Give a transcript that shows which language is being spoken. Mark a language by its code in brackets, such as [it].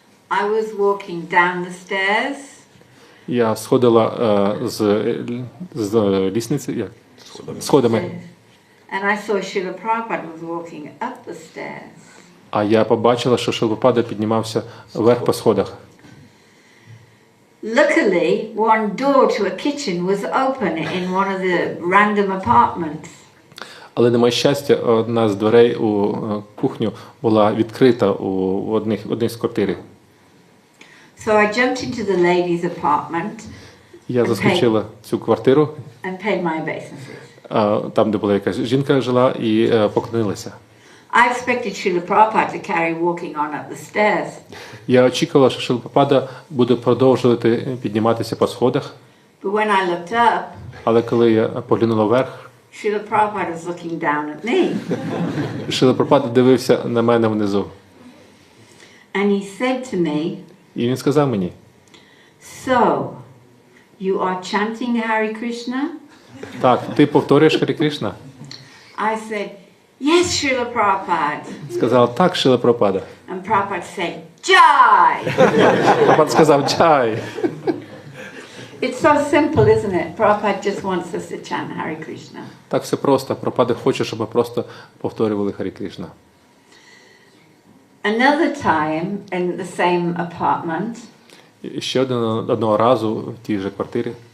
[en] I was walking down the stairs. [uk] Я сходила з лісниці, сходами. [en] And I saw Srila Prabhupada was walking up the stairs. [uk] А я побачила, що Шріла Прабхупада піднімався вверх по сходах. [en] Luckily, one door to a kitchen was open in one of the random apartments. [uk] Але на моє щастя, одна з дверей у кухню була відкрита у одній з квартир. [en] So I jumped into the ladies' apartment. [uk] Я заскочила цю квартиру, [en] and paid my obeisances. [uk] Там, де була якась жінка жила, і поклонилася. [en] I expected Srila Prabhupada to carry walking on up the stairs. [uk] Я очікувала, що Шріла Прабхупада буде продовжувати підніматися по сходах. [en] But when I looked up, [uk] Але коли я поглянула вверх, [en] Srila Prabhupada was looking down at me. [uk] Шріла Прабхупада дивився на мене внизу. [en] And he said to me, [uk] І він сказав мені: [en] "So, you are chanting Hare Krishna?" [uk] "Так, ти повторюєш Харі Кришна?" [en] I said, "Yes, Srila Prabhupada." [uk] Сказав: "Так, Шріла Прабхупада." [en] And Prabhupada said, "Jai." [uk] Прабхупада сказав: "Джай." [en] It's so simple, isn't it? Prabhupada just wants us to chant Hare Krishna. [uk] Так все просто. Прабхупада хоче, щоб ми просто повторювали Харі Кришна. [en] Another time in the same apartment, [uk] І ще одного разу в тій же квартирі.